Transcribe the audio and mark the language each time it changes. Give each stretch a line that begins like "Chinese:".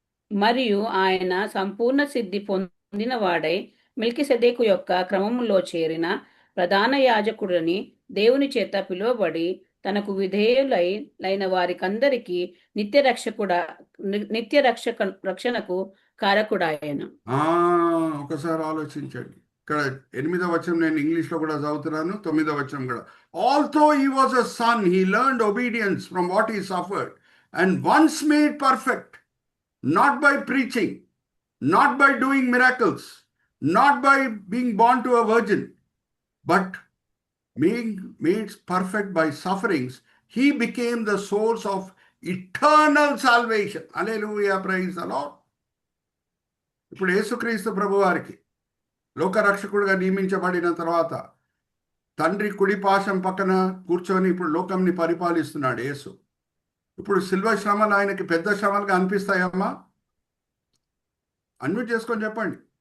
Telugu: మరియు ఆయన సంపూర్ణ సిద్ధి పొందిన వాడై మెల్కీసెదెకు యొక్క క్రమములో చేరిన ప్రధాన యాజకుడని దేవుని చేత పిలువబడి తనకు విధేయులైన వారికందరికి నిత్య రక్షణకు కారకుడాయను. ఒకసారి ఆలోచించండి. ఇక్కడ 8వ వచనం నేను ఇంగ్లీష్లో కూడా చదువుతున్నాను, 9వ వచనం కూడా.
English: Although he was a son, he learned obedience from what he suffered and once made perfect, not by preaching, not by doing miracles, not by being born to a virgin, but being made perfect by sufferings, he became the source of eternal salvation. Hallelujah, praise the Lord.
Telugu: ఇప్పుడు యేసుక్రీస్తు ప్రభువారికి లోకరక్షకుడిగా నియమించబడిన తర్వాత తండ్రి కుడి పాశం పక్కన కూర్చొని ఇప్పుడు లోకంని పరిపాలిస్తున్నాడు యేసు. ఇప్పుడు సిల్వ శ్రమలు ఆయనకి పెద్ద శ్రమలుగా అనిపిస్తాయమ్మా? అన్మ్యూట్ చేసుకొని చెప్పండి.